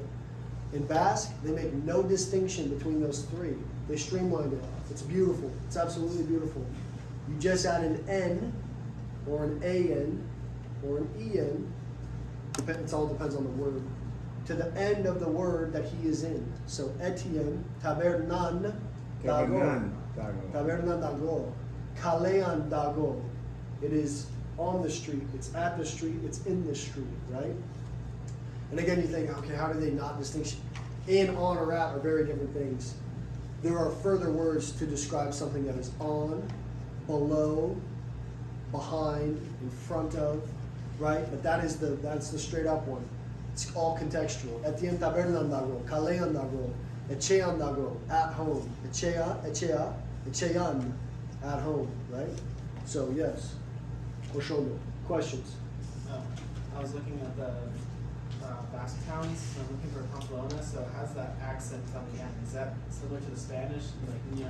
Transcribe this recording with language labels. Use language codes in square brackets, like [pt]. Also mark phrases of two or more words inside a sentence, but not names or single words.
[en] In Basque, they make no distinction between those three. They streamlined it. It's beautiful. It's absolutely beautiful. You just add an N, or an AN, or an EN. It all depends on the word. To the end of the word that he is in. [eu] So Etíen, tabernan dago. Tabernan dago. Kalean dago. [en] It is on the street. It's at the street. It's in the street, right? And again, you think, okay, how do they not distinguish? In, on, or at are very different things. There are further words to describe something that is on, below, behind, in front of, right? But that's the straight up one. It's all contextual. [eu] Etíen tabernan dago, kalean dago, echean dago, [en] at home. Echean, at home, right? So yes. Oshono. Questions? I was looking at the Basque towns, so I'm looking for Pamplona, so it has that accent on the end. Is that similar to the Spanish, like Uña?